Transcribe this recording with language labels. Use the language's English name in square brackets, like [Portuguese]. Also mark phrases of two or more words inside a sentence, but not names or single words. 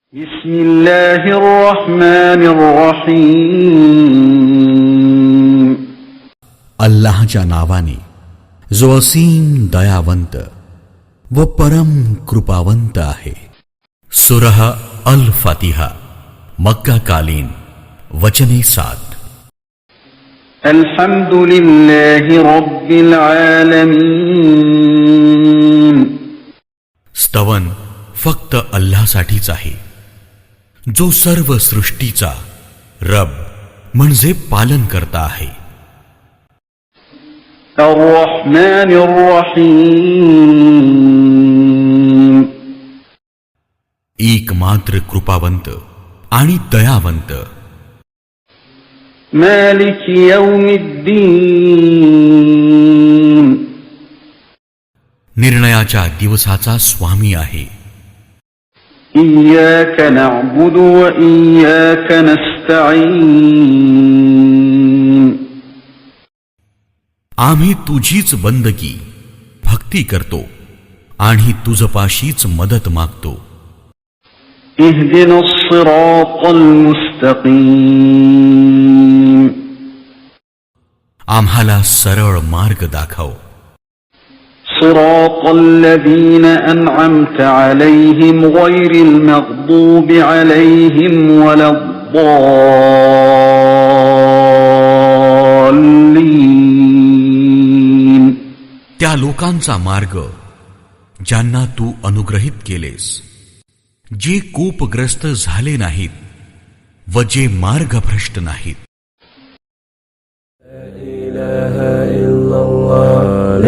[Arabic] بسم الله الرحمن الرحيم [Marathi] अल्लाहच्या नावाने जो असीम दयावंत व परम कृपावंत आहे. सूरह अल फातिहा मक्का कालीन वचने 7. [Arabic] الحمد لله رب العالمين [Marathi] स्तवन फक्त अल्लाहसाठीच आहे, जो सर्व सृष्टीचा रब म्हणजे पालन करता आहे. [Arabic] الرحمن الرحيم [Marathi] एकमात्र कृपावंत आणि दयावंत. [Arabic] مالك يوم الدين [Marathi] निर्णयाच्या दिवसाचा स्वामी आहे. [Arabic] إياك نعبد وإياك نستعين [Marathi] आम्ही तुझीच बंदगी भक्ती करतो आणि तुझपाशीच मदत मागतो. [Arabic] اهدنا الصراط المستقيم [Marathi] आम्हाला सरळ मार्ग दाखव. [Arabic] صراط الذين أنعمت عليهم غير المغضوب عليهم ولا الضالين [Marathi] त्या लोकांचा मार्ग ज्यांना तू अनुग्रहित केलेस, जे कोपग्रस्त झाले नाहीत व जे मार्गभ्रष्ट नाहीत. [Arabic] لا إله إلا الله